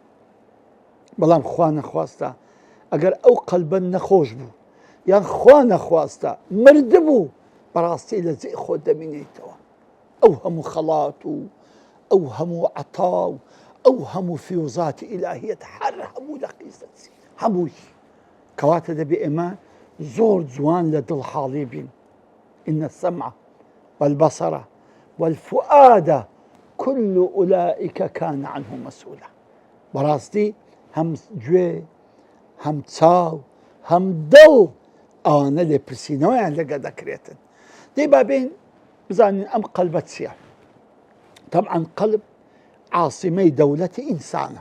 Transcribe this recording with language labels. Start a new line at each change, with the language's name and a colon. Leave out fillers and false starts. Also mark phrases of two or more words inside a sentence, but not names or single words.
Central Kurdish: بەڵام خوا نەخواستە ئەگەر ئەو قەلبە نەخۆش بوو یان خوا نەخواستە مرد بوو، بەڕاستی لە جێ خۆ دەبینێتەوە. ئەو هەموو خەڵات و ئەو هەموو عەتا و ئەو هەموو فیوزاتی ئیلاهیەت هەر هەموو دەقیزەتی هەمووی، کەواتە دەبێ ئێمە زۆر جوان لە دڵحاڵی بین.
Arabic: إن السمع والبصر والفؤاد كل أولئك كان عنه مسؤولا.
Central Kurdish: بەڕاستی هەم گوێ، هەم چاو، هەم دڵ ئەوانە لێپرسینەوەیان لەگە دەکرێتن. دەی بابین بزانین ئەم قەلبە چییە؟ طبعا قەلب عاسیمەی دەوڵەتی ئینسانە.